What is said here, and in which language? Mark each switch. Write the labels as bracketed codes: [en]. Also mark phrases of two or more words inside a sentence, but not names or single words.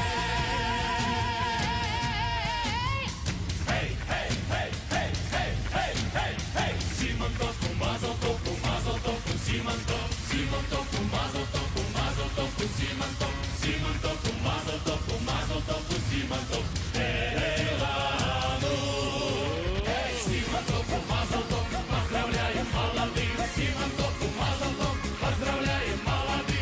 [he] היי, היי, היי, היי, היי, היי, היי, היי. סימן טוב ומזל טוב ומזל טוב וסימן טוב, סימן טוב ומזל טוב ומזל טוב וסימן טוב, סימן טוב ומזל טוב ומזל טוב וסימן טוב. לנו סימן טוב ומזל טוב, [ru] поздравляем молодых. [he] סימן טוב ומזל טוב, [ru] поздравляем молодых.